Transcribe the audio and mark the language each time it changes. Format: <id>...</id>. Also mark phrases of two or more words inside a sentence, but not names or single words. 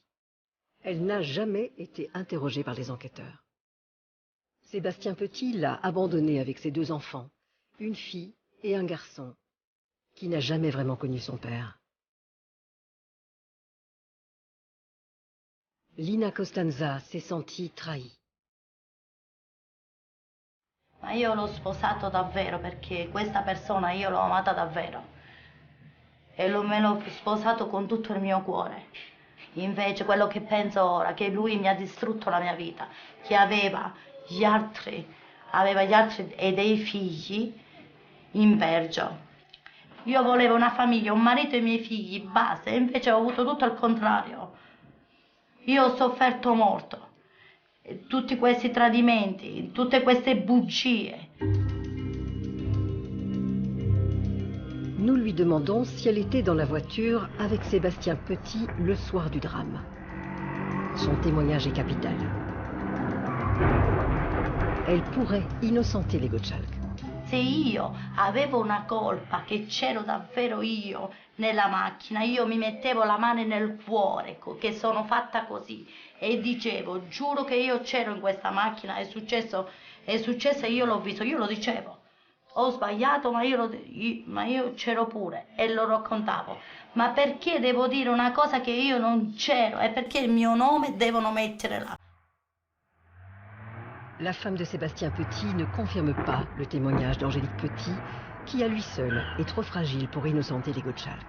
<fr>Elle n'a jamais été interrogée par les enquêteurs. Sébastien Petit l'a abandonnée avec ses 2 enfants, une fille et un garçon, qui n'a jamais vraiment connu son père. Lina Costanza s'est sentie trahie.</fr> <it>Ma io l'ho sposato davvero perché questa persona io l'ho amata davvero e me l'ho sposato con tutto il mio cuore. Invece quello che penso ora, che lui mi ha distrutto la mia vita, che aveva gli altri e dei figli in Belgio. Io volevo una famiglia, un marito e i miei figli, basta, e invece ho avuto tutto il contrario. Io ho sofferto molto tutti questi tradimenti, tutte queste bugie.</it> <fr>Nous lui demandons si elle était dans la voiture avec Sébastien Petit le soir du drame. Son témoignage est capital. Elle pourrait innocenter les Gottschalk.</fr> <it>Se io avevo una colpa, che c'ero davvero io nella macchina, io mi mettevo la mano nel cuore, che sono fatta così, e dicevo, giuro che io c'ero in questa macchina, è successo e io l'ho visto, io lo dicevo. Ho sbagliato, ma io c'ero pure e lo raccontavo. Ma perché devo dire una cosa che io non c'ero? E perché il mio nome devono mettere là?</it> <fr>La femme de Sébastien Petit ne confirme pas le témoignage d'Angélique Petit, qui à lui seul est trop fragile pour innocenter les Gottschalk.</fr>